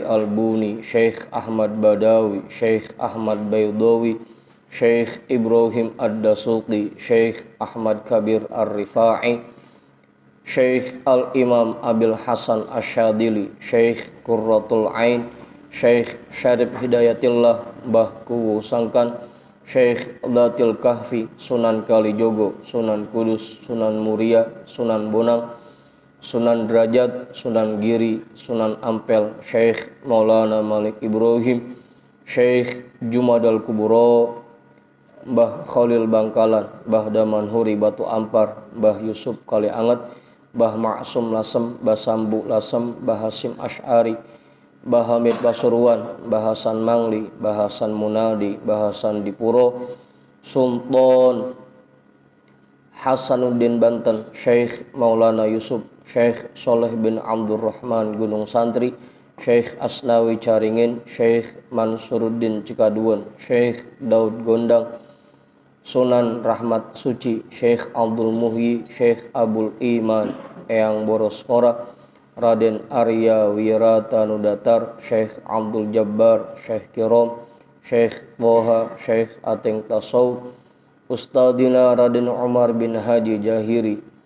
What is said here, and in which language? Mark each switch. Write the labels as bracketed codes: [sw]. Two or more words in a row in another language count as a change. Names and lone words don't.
[id] al-Buni, Syekh Ahmad Badawi, Syekh Ahmad Baydawi, Syekh Ibrahim Ad-Dasuqi, Syekh Ahmad Kabir Ar-Rifa'i, Syekh Al-Imam Abil Hasan Asyadili, Syekh Qurratul Ain, Syekh Syarif Hidayatillah Mbah Kuwu Sangkan, Syekh Dhatil Kahfi, Sunan Kalijogo, Sunan Kudus, Sunan Muria, Sunan Bonang, Sunan Derajat, Sunan Giri, Sunan Ampel, Syekh Maulana Malik Ibrahim, Syekh Jumadal Kuburo, Mbah Khalil Bangkalan, Mbah Damanhuri Batu Ampar, Mbah Yusuf Kali Anget, Mbah Ma'sum Lasem, Mbah Sambu Lasem, Mbah Hasim Asy'ari, Mbah Hamid Pasuruan, Mbah Hasan Mangli, Mbah Hasan Munadi, Mbah Hasan Dipuro, Sultan Hasanuddin Banten, Syekh Maulana Yusuf, Syekh Soleh bin Abdurrahman Gunung Santri, Syekh Asnawi Caringin, Syekh Mansuruddin Cikaduan, Syekh Daud Gondang, Sunan Rahmat Suci, Syekh Abdul Muhyi, Syekh Abul Iman Eyang Boroskora, Raden Arya Wiratanudatar, Syekh Abdul Jabbar, Syekh Kirom, Syekh Toha, Syekh Ateng Tasawuf, Ustadina Raden Umar bin Haji Jahiri,